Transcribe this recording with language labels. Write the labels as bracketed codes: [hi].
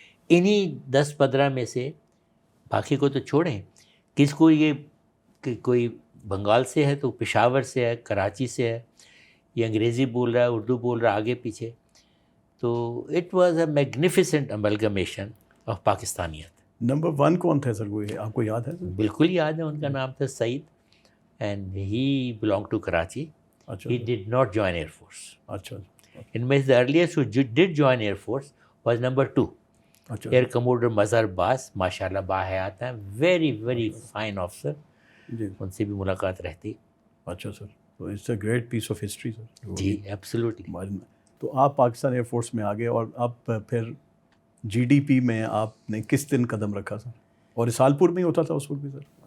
[ur] انہی 10-15 میں سے, باقی کو تو چھوڑیں, کس کو یہ کہ کوئی بنگال سے ہے تو پشاور سے ہے, کراچی سے ہے, یہ انگریزی بول رہا ہے, اردو بول رہا ہے, آگے پیچھے. [en] تو it was a magnificent amalgamation of پاکستانیت. [ur] Number 1 کون تھے سر, وہ آپ کو یاد ہے سر؟ بالکل یاد ہے, ان کا نام تھا سعید, [en] And he belong to Karachi. [ur] اچھا. [en] He did not join air force. [ur] اچھا. ان میں [en] the earliest who did join Air Force was number 2, [ur] اچھا. ایئر کموڈر مظہر باز, ماشاء اللہ باحیات ہیں, [en] Very very fine officer. [ur] جی. ان سے بھی ملاقات رہتی. اچھا سر. [en] تو it's a great piece of history sir. [ur] جی absolutely. تو آپ پاکستان ایئر فورس میں آ گئے, اور اب پھر جی ڈی پی میں آپ نے کس دن قدم رکھا سر؟ اور رسالپور میں ہی ہوتا تھا اس وقت بھی سر